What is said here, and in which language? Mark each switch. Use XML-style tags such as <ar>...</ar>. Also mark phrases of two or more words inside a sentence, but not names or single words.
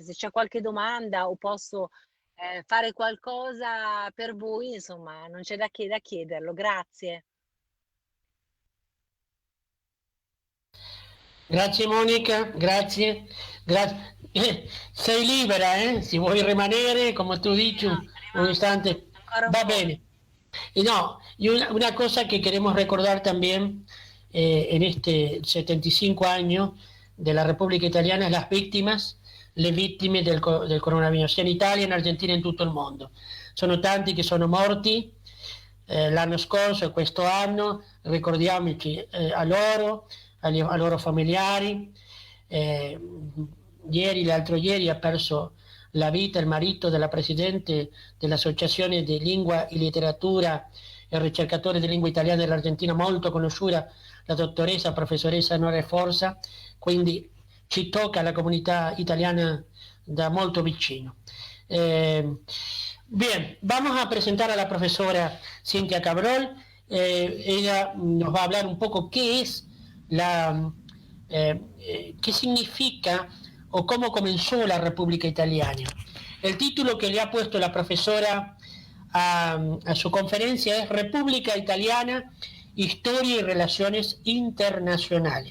<it>Se c'è qualche domanda o posso fare qualcosa per voi, insomma, non c'è da chiederlo. Grazie. Grazie Monica, grazie. Sei libera, si vuoi rimanere, come tu Sì,</it> <es>dices, no, un</es> <it>rimango</it> <es>instante,</es> <it>ancora un va po'. bene.</it> <es>Y no, y una cosa que queremos recordar también en este 75 años de la República Italiana es las víctimas,</es> <it>le vittime del coronavirus, sia in Italia, in Argentina e in tutto il mondo. Sono tanti che sono morti l'anno scorso e questo anno, ricordiamoci a loro familiari. L'altro ieri ha perso la vita il marito della presidente dell'Associazione di Lingua e Letteratura e ricercatore di lingua italiana dell'Argentina, molto conosciuta, la dottoressa, professoressa Nora Forza, quindi ci tocca alla comunità italiana da molto vicino.</it> <es>Bien, vamos a presentar a la profesora Cintia Cabrol. Ella nos va a hablar un poco qué es qué significa o cómo comenzó la República Italiana. El título que le ha puesto la profesora a su conferencia es República Italiana, Historia y Relaciones Internacionales.</es>